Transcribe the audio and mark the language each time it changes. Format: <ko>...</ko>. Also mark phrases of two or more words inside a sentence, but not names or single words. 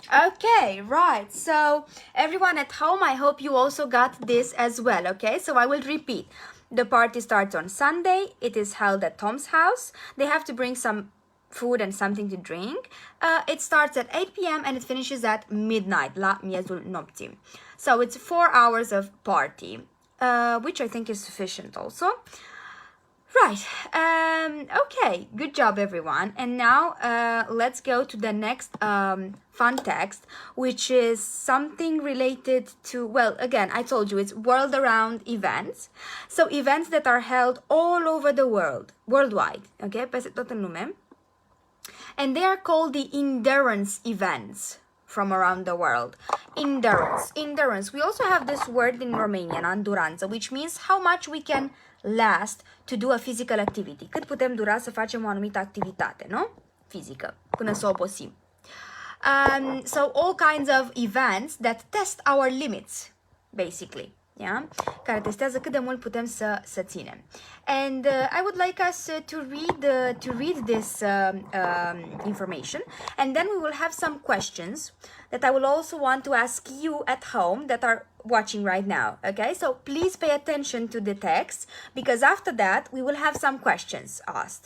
<en>Okay, right. So everyone at home, I hope you also got this as well, okay? So I will repeat. The party starts on Sunday. It is held at Tom's house. They have to bring some food and something to drink. It starts at 8 p.m. and it finishes at midnight,</en> <ro>la miezul nopții.</ro> <en>So it's 4 hours of party, which I think is sufficient also. Right. Okay, good job everyone. And now let's go to the next fun text, which is something related to, well, again, I told you it's world around events. So events that are held all over the world, worldwide,</en> <ro>okay, peste tot în lume.</ro> <en>And they are called the endurance events from around the world. Endurance. We also have this word in Romanian, anduranță, which means how much we can last to do a physical activity.</en> <ro>Cât putem dura să facem o anumită activitate, nu? Fizică, până să obosim.</ro> <en>So all kinds of events that test our limits, basically. yeah?</en> <ro>Care testează cât de mult putem să ținem.</ro> <en>And I would like us to read this information, and then we will have some questions that I will also want to ask you at home that are watching right now, okay? So please pay attention to the text, because after that we will have some questions asked.</en>